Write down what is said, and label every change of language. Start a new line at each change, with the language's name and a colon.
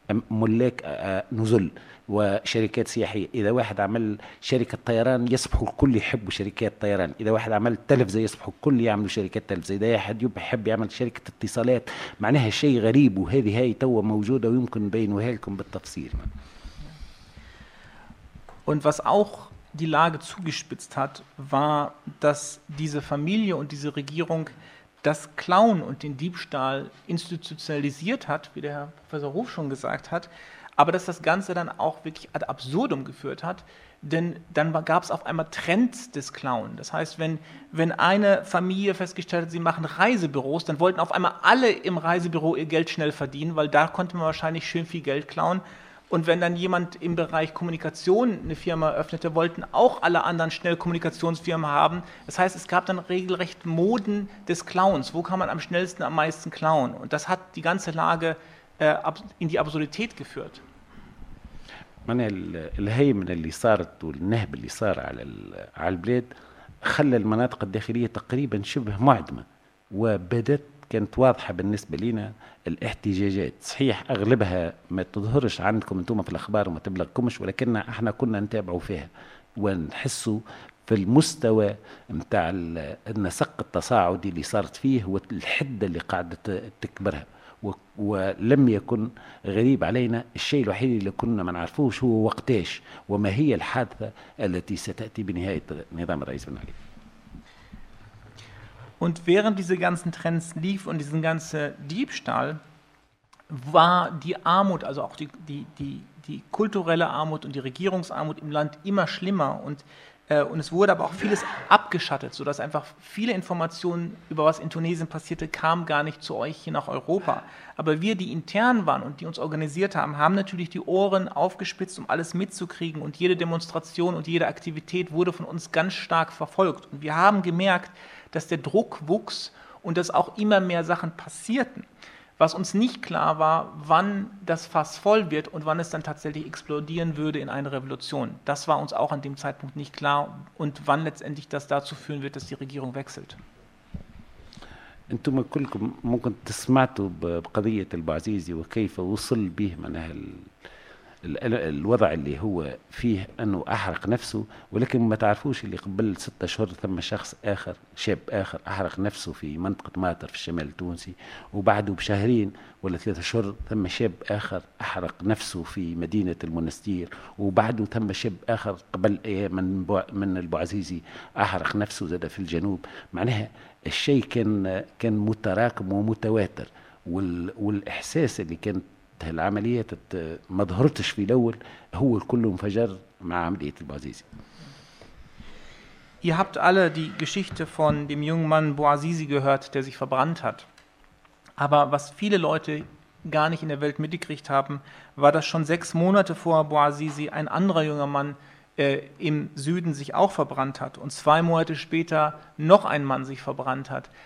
Arabic: ملاك نزل وشركات سياحية، إذا واحد عمل شركة طيران يصبحوا الكل يحبوا شركات طيران، إذا واحد عمل تلفزة يصبحوا الكل يعملوا شركات تلفزة، إذا واحد يحب يعمل شركة اتصالات معناها شيء غريب، وهذه هاي توا موجودة ويمكن بينها لكم بالتفصيل.
German: Und was auch die Lage zugespitzt hat, war, dass diese Familie und diese Regierung das Klauen und den Diebstahl institutionalisiert hat, wie der Herr Professor Ruf schon gesagt hat, aber dass das Ganze dann auch wirklich ad absurdum geführt hat, denn dann gab es auf einmal Trends des Klauen. Das heißt, wenn eine Familie festgestellt hat, sie machen Reisebüros, dann wollten auf einmal alle im Reisebüro ihr Geld schnell verdienen, weil da konnte man wahrscheinlich schön viel Geld klauen. Und wenn dann jemand im Bereich Kommunikation eine Firma eröffnete, wollten auch alle anderen schnell Kommunikationsfirmen haben. Das heißt, es gab dann regelrecht Moden des Clowns. Wo kann man am schnellsten, am meisten klauen? Und das hat die ganze Lage in die Absurdität geführt.
Arabic: Man الهيمنة اللي صارت والنهب اللي صار على البلاد خلى المناطق الداخلية تقريبا شبه معدمة، وبدت كانت واضحة بالنسبة لنا الاحتجاجات، صحيح أغلبها ما تظهرش عندكم أنتم في الأخبار وما تبلغكمش، ولكن احنا كنا نتابعوا فيها ونحسوا في المستوى متاع النسق التصاعدي اللي صارت فيه والحدة اللي قاعدت تكبرها، ولم يكن غريب علينا الشيء الوحيد اللي كنا ما نعرفوش هو وقتاش وما هي الحادثة التي ستأتي بنهاية نظام الرئيس بن علي.
German: Und während diese ganzen Trends lief und diesen ganzen Diebstahl, war die Armut, also auch die kulturelle Armut und die Regierungsarmut im Land immer schlimmer. Und es wurde aber auch vieles abgeschattet, sodass einfach viele Informationen über was in Tunesien passierte, kamen gar nicht zu euch hier nach Europa. Aber wir, die intern waren und die uns organisiert haben, haben natürlich die Ohren aufgespitzt, um alles mitzukriegen. Und jede Demonstration und jede Aktivität wurde von uns ganz stark verfolgt. Und wir haben gemerkt, dass der Druck wuchs und dass auch immer mehr Sachen passierten. Was uns nicht klar war, wann das Fass voll wird und wann es dann tatsächlich explodieren würde in eine Revolution. Das war uns auch an dem Zeitpunkt nicht klar und wann letztendlich das dazu führen wird, dass die Regierung wechselt.
Arabic: انتم كلكم ممكن تسمعتوا بقضية البعزيزي وكيف وصل به من الوضع اللي هو فيه أنه أحرق نفسه، ولكن ما تعرفوش اللي قبل 6 أشهر ثم شخص آخر، شاب آخر أحرق نفسه في منطقة ماتر في الشمال التونسي، وبعده بشهرين ولا 3 أشهر ثم شاب آخر أحرق نفسه في مدينة المنستير، وبعده ثم شاب آخر قبل أيام من البوعزيزي أحرق نفسه زاد في الجنوب. معناها الشيء كان متراكم ومتواتر، والإحساس اللي كانت العملية ما ظهرتش في الأول هو الكل انفجر مع عملية البوعزيزي.
German: Ihr habt alle die Geschichte von dem jungen Mann Bouazizi gehört, der sich verbrannt hat. Aber was viele Leute gar nicht in der Welt mitgekriegt haben, war, dass schon 6 Monate vor Bouazizi ein anderer junger Mann im Süden sich auch verbrannt hat und 2 Monate später noch ein Mann sich verbrannt hat.